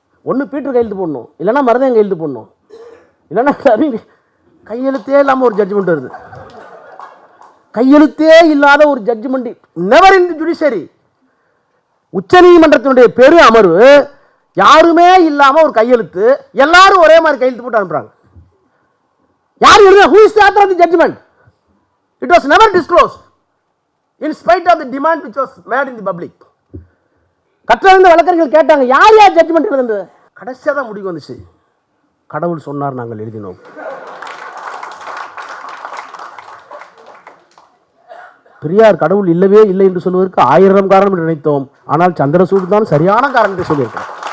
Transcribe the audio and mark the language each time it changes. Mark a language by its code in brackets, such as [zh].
[ta] ஒன்று பீட்டர் கையெழுத்து போடணும், இல்லைனா மருதன் கையெழுத்து போடணும், இல்லைன்னா கையெழுத்தே இல்லாமல் ஒரு ஜட்ஜ்மெண்ட் வருது. கையெழுத்தே இல்லாத ஒரு judgement [en] Never in the judiciary. [ta] உச்ச நீதிமன்றத்தினுடைய பெரு அமர்வு யாருமே இல்லாமல் ஒரு கையெழுத்து, எல்லாரும் ஒரே மாதிரி கையெழுத்து போட்டு அனுப்புறாங்க. யார் எழுதுனா? [en] Who is the author of the judgment? It was never disclosed in spite of the demand which was made in the public. [ta] கற்றறிந்த வழக்கறிஞர்கள் கேட்டாங்க, யார் யார் ஜட்ஜ்மெண்ட் எழுதுனது? கடைசியாக தான் முடிவு வந்துச்சு, கடவுள் சொன்னார் நாங்கள் எழுதினோம். பெரியார் கடவுள் இல்லவே இல்லை என்று சொல்வதற்கு 1000 காரணம் என்று நினைத்தோம், ஆனால் சந்திரசூட் தான் சரியான காரணம் என்று சொல்லியிருக்கிறார்.